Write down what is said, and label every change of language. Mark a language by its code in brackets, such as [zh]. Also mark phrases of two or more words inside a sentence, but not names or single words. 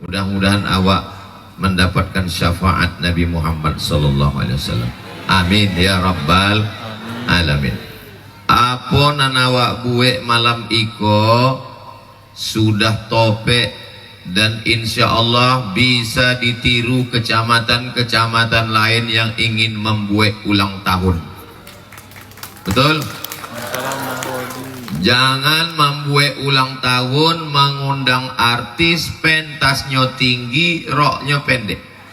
[id] Mudah-mudahan awak mendapatkan syafaat Nabi Muhammad [ar] صلى الله عليه وسلم. آمين يا رب العالمين. [min] Apa nan awak buek malam iko sudah topek dan [ar] إن شاء الله [min] bisa ditiru kecamatan-kecamatan lain yang ingin membuat ulang tahun. [id] Betul? Jangan membuat ulang tahun mengundang artis pentasnya tinggi, roknya pendek.